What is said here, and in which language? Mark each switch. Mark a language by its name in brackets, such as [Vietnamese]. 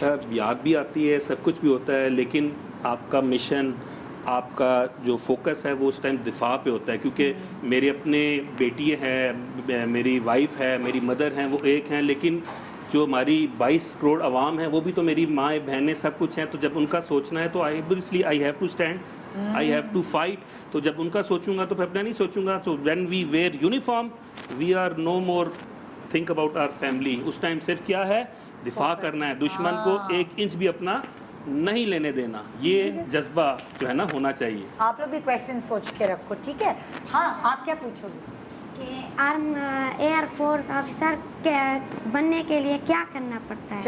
[Urdu] یاد بھی آتی ہے, سب کچھ بھی ہوتا ہے, لیکن آپ کا مشن, آپ کا جو فوکس ہے وہ اس ٹائم دفاع پہ ہوتا ہے. کیونکہ میرے اپنے بیٹی ہیں, میری وائف ہے, میری مدر ہیں, وہ ایک ہیں, لیکن جو ہماری 22 کروڑ عوام ہیں وہ بھی تو میری ماں بہنیں سب کچھ ہیں. تو جب ان کا سوچنا ہے تو [English] obviously I have to stand, I have to fight. [Urdu] تو جب ان کا سوچوں گا تو پھر اپنا نہیں سوچوں گا. [English] تو when we wear uniform we are no more think about our family. [Urdu] اس time صرف کیا ہے, دفاع کرنا ہے, دشمن کو 1 انچ بھی اپنا نہیں لینے دینا. یہ جذبہ جو ہے نا ہونا چاہیے. آپ لوگ بھی کویشچن سوچ کے رکھو, ٹھیک ہے. ہاں آپ کیا پوچھو گے؟ کہ ایئر فورس آفیسر بننے کے لیے کیا کرنا پڑتا ہے؟